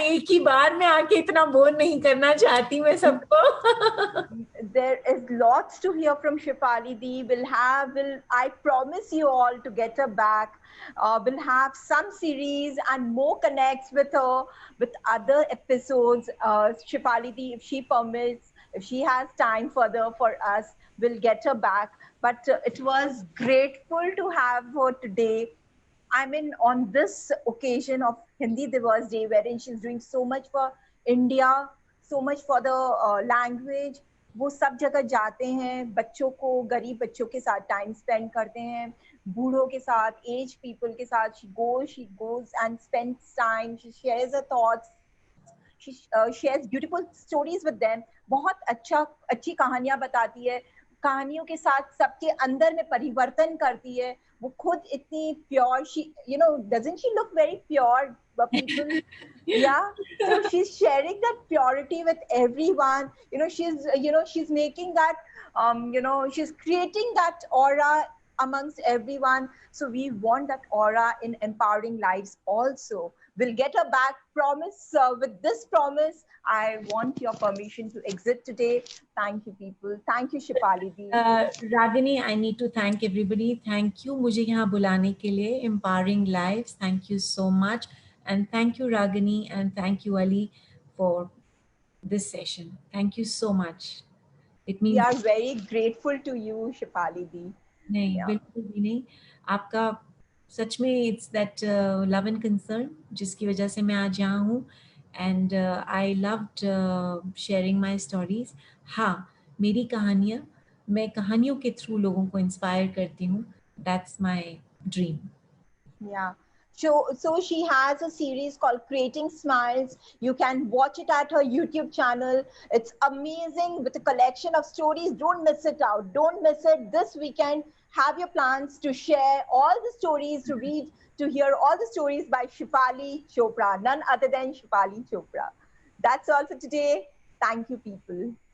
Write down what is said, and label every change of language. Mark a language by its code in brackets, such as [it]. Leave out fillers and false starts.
[hi] एक ही बार में आके इतना बोर नहीं करना चाहती मैं सबको. [en] there is lots to hear from Shefali Di. I promise you all to get her back. We'll have some series and more connects with her, with other episodes. Shefali Di, if she permits, if she has time further for us, we'll get her back. But it was grateful to have her today. I mean, on this occasion of Hindi Divas Day, wherein she's doing so much for India, so much for the language. [hi] वो सब जगह जाते हैं, बच्चों को, गरीब बच्चों के साथ टाइम स्पेंड करते हैं, बूढ़ों के साथ, एज पीपल के साथ. [en] she goes and spends time, she shares her thoughts, she shares beautiful stories with them. [hi] बहुत अच्छी कहानियां बताती है, कहानियों के साथ सबके अंदर में परिवर्तन करती है. वो खुद इतनी pure, [en] doesn't she look very pure, people? Yeah, so she's sharing that purity with everyone. She's making that, she's creating that aura amongst everyone. So we want that aura in empowering lives also. We'll get her back, promise. With this promise, I want your permission to exit today. Thank you, people. Thank you, Shefali Di. Ragini, I need to thank everybody. Thank you [hi] मुझे यहाँ बुलाने के लिए. [en] Empowering Lives. Thank you so much. And thank you, Ragini, and thank you, Ali, for this session. Thank you so much. It means. We are very grateful to you, Shefali Di. [hi] नहीं, [en] Yeah. [hi] बिल्कुल भी नहीं. आपका सच में [en] it's that love and concern [hi] जिसकी वजह से मैं आज यहाँ हूँ. [en] And I loved sharing my stories. [hi] हाँ, मेरी कहानियाँ, मैं कहानियों के थ्रू लोगों को इंस्पायर करती हूँ. [en] That's my dream. Yeah. So she has a series called Creating Smiles. You can watch it at her YouTube channel. It's amazing, with a collection of stories. Don't miss it out. Don't miss it this weekend. Have your plans to share all the stories, to read, to hear all the stories by Shefali Chopra, none other than Shefali Chopra. That's all for today. Thank you, people.